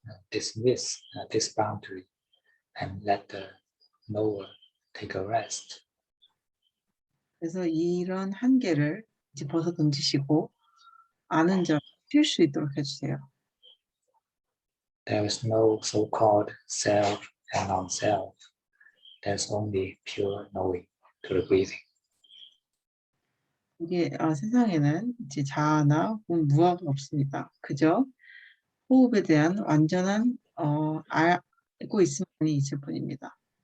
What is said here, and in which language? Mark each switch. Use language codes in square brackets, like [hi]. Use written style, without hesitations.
[en] Dismiss this boundary and let the knower take a rest. [ko] 그래서 이런 한계를 이제 벗어 던지시고 아는 자 쉴 수 있도록 해주세요. [en] There is no so-called self and non-self. There's only pure knowing to the breathing. [ko] 이게 세상에는 이제 자아나 무아가 없습니다. 그저 호흡에 대한 완전한 알고 있음만이 있을 뿐입니다.